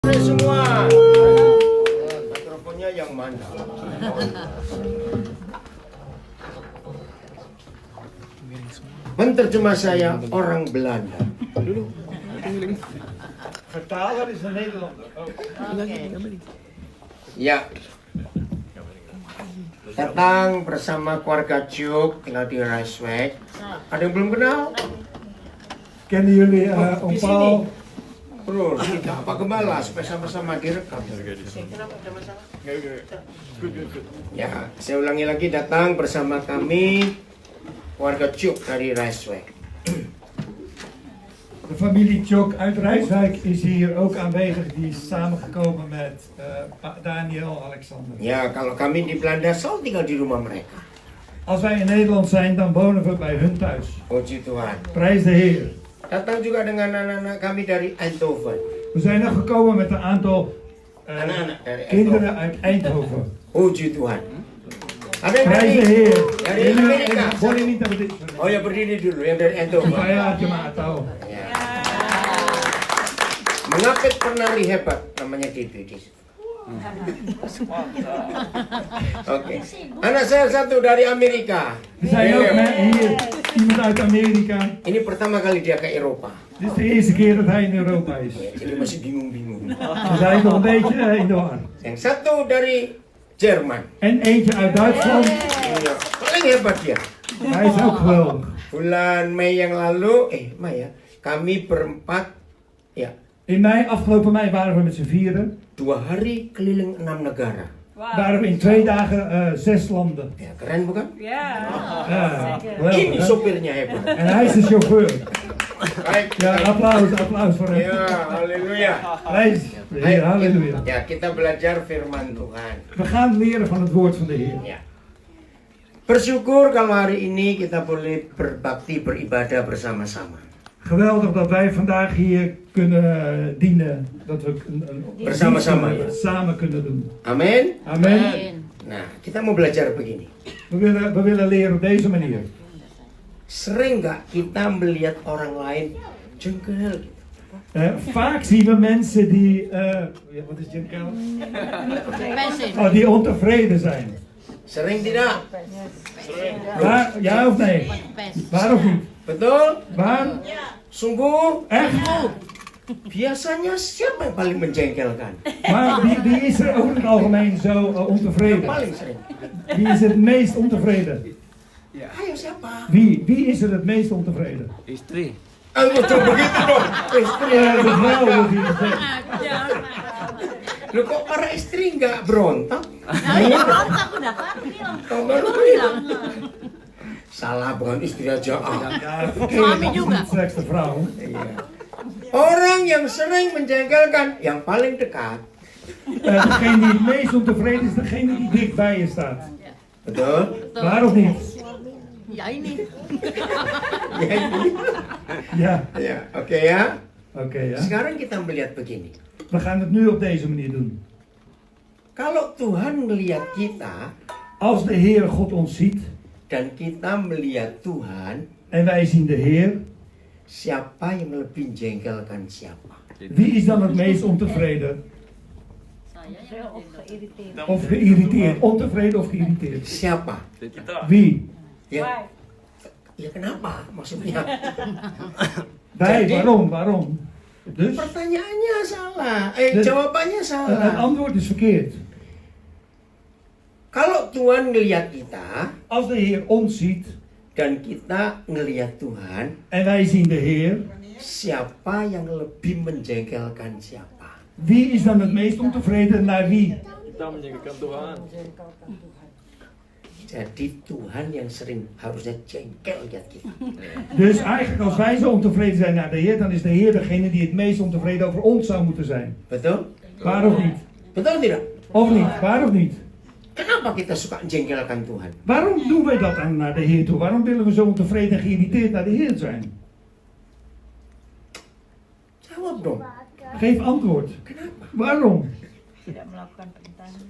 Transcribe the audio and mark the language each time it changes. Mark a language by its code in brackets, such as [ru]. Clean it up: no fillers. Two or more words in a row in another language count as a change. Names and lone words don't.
[id] Semua mikrofonnya yang mana? Menterjemah saya orang Belanda. [nl] Vertaler is een Nederlander. [id] Ya, datang bersama keluarga Juk tinggal di Rijswijk. Ada yang belum kenal? [nl] Kennen jullie Om Paul? [id] Bro, kita apa gembala supaya sama-sama direkam. Ya, saya ulangi lagi, datang bersama kami keluarga Juk dari Rijswijk. [nl] De familie Tjok uit Rijswijk is hier ook aanwezig. Die is samengekomen met Daniel Alexander. [id] Ya, kalau kami di Belanda selalu tinggal di rumah mereka. [nl] Als wij in Nederland zijn, dan wonen we bij hun thuis. [id] Puji Tuhan. [nl] Prijs de Heer. [id] Datang juga dengan anak-anak kami dari Eindhoven. [nl] We zijn nog gekomen met een aantal [id] Anak-anak dari [nl] kinderen Eindhoven. uit Eindhoven. [id] Puji Tuhan. Ada yang [nl] Prijs de [id] dari, [nl] Heer. [id] dari Amerika. [nl] Boleh niet naar dit. [id] Oh ya, berdiri dulu yang dari Eindhoven. Saya jemaat tahu. Ya. Mengapit penari hebat namanya Didi. Oke. Anak saya satu dari Amerika. [nl] Er zijn ook hier iemand uit Amerika. [id] Ini pertama kali dia ke Eropa. [nl] Dit is de eerste keer dat hij in Europa is. [id] Ya, jadi masih bingung-bingung. [nl] We zijn nog een beetje in de war. [id] Yang satu dari Jerman. [nl] En eentje uit Duitsland. [id] Ya, paling hebat dia. [nl] Hij is ook geweldig. [id] Bulan Mei yang lalu, Mei ya, kami berempat, ya, [nl] In mei, afgelopen mei waren we met z'n vieren. [id] 2 hari keliling 6 negara. [nl] Waren we in 2 dagen 6 landen. [id] Ya, keren bukan? [nl] Ja, [id] Ini [nl] geweldig. Hè? [id] sopirnya hebat. [nl] En hij is de chauffeur. [id] Baik. [nl] Ja, applaus voor hem. [id] Ya, haleluya. [nl] Prijs de Heer, halleluja. [id] Ya, kita belajar firman Tuhan. [nl] We gaan leren van het woord van de Heer. Ya. [id] Bersyukur kalau hari ini kita boleh berbakti, beribadah bersama-sama. [nl] Geweldig dat wij vandaag hier kunnen dienen. Dat we [id] Bersama-sama, ya. [nl] samen kunnen doen. [id] Amin. [nl] Amen. [id] Nah, kita mau belajar begini. [nl] We willen leren op deze manier. [id] Sering nggak kita melihat orang lain jengkel gitu? [nl] Vaak zien we mensen die, wat is dit? Oh, die ontevreden zijn. [id] Sering tidak? [nl] Waar, ja of nee? Waar of niet? [id] Betul? [nl] Waar? [id] Sungguh? [nl] Echt? [id] Biasanya siapa yang paling menjengkelkan? [nl] Maar wie is er over het algemeen zo [id] Yang [nl] ontevreden? [id] paling sering. [nl] Wie is het meest ontevreden? [id] Ayo siapa? [nl] Wie is er het meest ontevreden? [id] Istri. Ayo coba begitu dong. Istri. [nl] De vrouw wordt hier gezegd. [id] Loh kok para istri nggak berontak? Berontak udah kan bilang. Lu bilang. Salah, bukan istri aja. [nl] Ja, [id] Suami juga. [nl] Slechts de vrouw. [id] Iya. Orang yang sering menjengkelkan, yang paling dekat. [nl] Degene die het meest ontevreden is, degene die dicht bij je staat. [id] Betul? [nl] Waar of niet? [id] Ya ini. Ya, ini. [nl] Ja. [id] Ya, oke ya. [nl] Oké, ja. [id] Sekarang kita melihat begini. [nl] We gaan het nu op deze manier doen. [id] Kalau Tuhan melihat kita [nl] Als de Heere God ons ziet [id] dan kita melihat Tuhan, [nl] en wij zien de Heer, [id] siapa yang lebih jengkelkan siapa? [nl] wie is dan het meest ontevreden [id] Saya yang [nl] of geïrriteerd? Ontevreden of geïrriteerd? [id] Siapa? [nl] Wie? [id] Ya, ya kenapa maksudnya? [nl] Wij, [id] Jadi- [nl] waarom? Dus, [id] Pertanyaannya salah. [nl] De- [id] Jawabannya [nl] het [id] salah. [nl] antwoord is verkeerd. [id] Kalau Tuhan ngelihat kita [nl] Als de Heer ons ziet [id] dan kita ngelihat Tuhan, [nl] en wij zien de Heer, [id] siapa yang lebih menjengkelkan siapa? [nl] wie is dan het meest ontevreden naar wie? [id] Kita menjengkelkan Tuhan. Jadi Tuhan yang sering harusnya jengkel lihat kita. [nl] Dus eigenlijk als wij zo ontevreden zijn naar de Heer, dan is de Heer degene die het meest ontevreden over ons zou moeten zijn. [id] Betul? [nl] Waar of niet? [id] Betul tidak? [nl] Of niet? Waar of niet? [id] Kenapa kita suka jengkelkan Tuhan? [nl] Waarom doen wij dat dan naar de Heer toe? Waarom willen we zo ontevreden en geïrriteerd naar de Heer zijn? [id] Jawab dong. [nl] Geef antwoord. [id] Kenapa? [nl] Waarom? [id] tidak melakukan perintahnya.